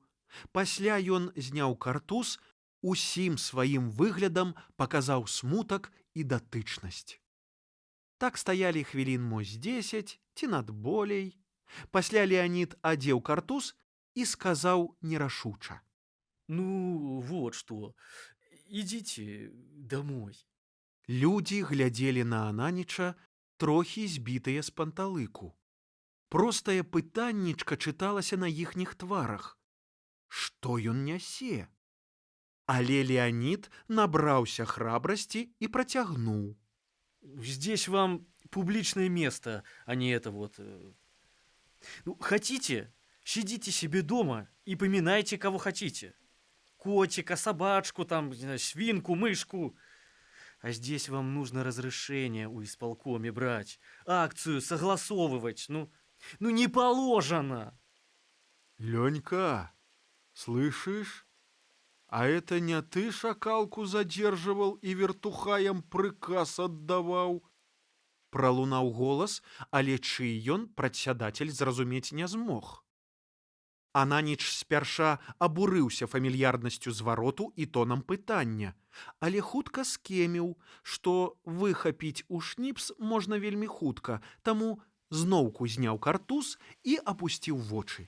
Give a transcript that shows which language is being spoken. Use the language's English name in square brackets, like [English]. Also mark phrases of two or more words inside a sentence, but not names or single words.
[Belarusian] Пасля ён зняў картуз, усім сваім выглядам паказаў смутак і датычнасць. Так стаялі хвілін мо з 10 ці над болей. Пасля Леанід адзеў картуз і сказаў нерашуча: Ну, [Russian] вот что, идите домой. [Belarusian] Людзі глядзелі на Ананіча, трохі збітыя з панталыку. Простае пытаннічка чыталася на іхніх тварах. Што ён нясе? Але Леанід набраўся храбрасці і працягнуў: [Russian] Здесь вам публичное место, а не это вот. Ну, хотите, сидите себе дома и поминайте, кого хотите. Котика, собачку, там, не знаю, свинку, мышку. А здесь вам нужно разрешение у исполкоме брать, акцию согласовывать. Ну не положено. Ленька, слышишь? А это не ты шакалку задерживал и вертухаям приказ отдавал? [Belarusian] Пралунаў голас, але чый ён прадсядацель зразумець не змог. Ананіч спярша абурыўся фамільярнасцю звароту і тонам пытання, але хутка скеміў, што выхапіць у шніпс можна вельмі хутка, таму зноўку зняў картуз і апусціў вочы.